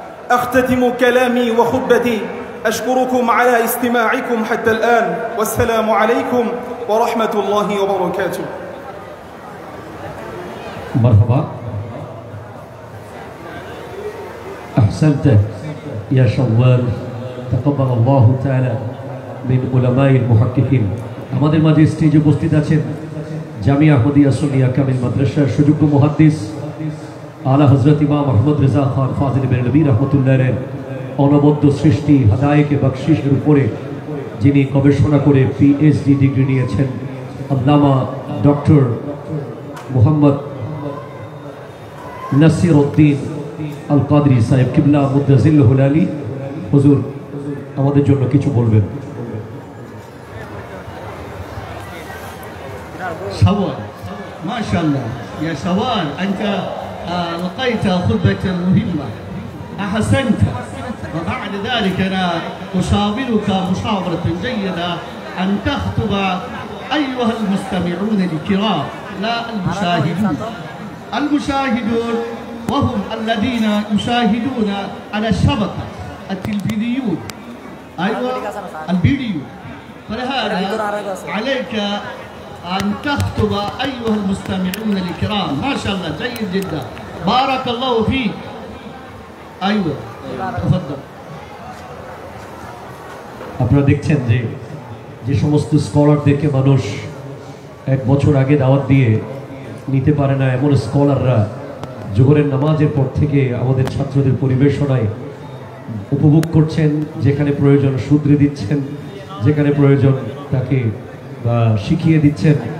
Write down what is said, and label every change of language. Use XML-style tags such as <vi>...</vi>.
<ar>أختتم كلامي وخطبتي أشكركم على استماعكم حتى الآن، والسلام عليكم ورحمة الله وبركاته. مرحبا. أحسنت يا شوال. تقبل الله تعالى من علماء المحققين.</ar> <bn>আমাদের মাঝে স্টেজে উপস্থিত আছেন জামিয়া আহমদিয়া সুন্নিয়া কামিল মাদ্রাসার সুযোগ্য মুহাদ্দিস আলা হযরত ইমাম আহমদ রেজা খান ফাজিল বেরলভী রহমতুল্লাহের অনবদ্য সৃষ্টি হাদায়েকে বখশিশের উপরে যিনি গবেষণা করে পিএইচডি ডিগ্রি নিয়েছেন আল্লামা ডক্টর মোহাম্মদ নাসির উদ্দিন আল কাদরি সাহেব কিবলা মুদ্দাজিল্লাহুল আলী হুজুর আমাদের জন্য কিছু বলবেন।</bn> <ar>شوال ما شاء الله يا شوال أنت لقيت خطبة مهمة، أحسنت. وبعد ذلك أنا أشاورك مشاورة جيدة أن تخطب أيها المستمعون الكرام لا المشاهدون. المشاهدون وهم الذين يشاهدون على الشبكة التلفزيون، أيوة الفيديو. فلهذا عليك أن تخطب أيها المستمعون الكرام. ما شاء الله جيد جدا، بارك الله فيك. أيوة تفضل.</ar> <bn>আপনারা দেখছেন যে যে সমস্ত স্কলারদেরকে মানুষ এক বছর আগে দাওয়াত দিয়ে নিতে পারে না, এমন স্কলাররা জোহরের নামাজের পর থেকে আমাদের ছাত্রদের পরিবেশনায় উপভোগ করছেন, যেখানে প্রয়োজন শুধরে দিচ্ছেন, যেখানে প্রয়োজন তাকে শিখিয়ে দিচ্ছেন।</bn>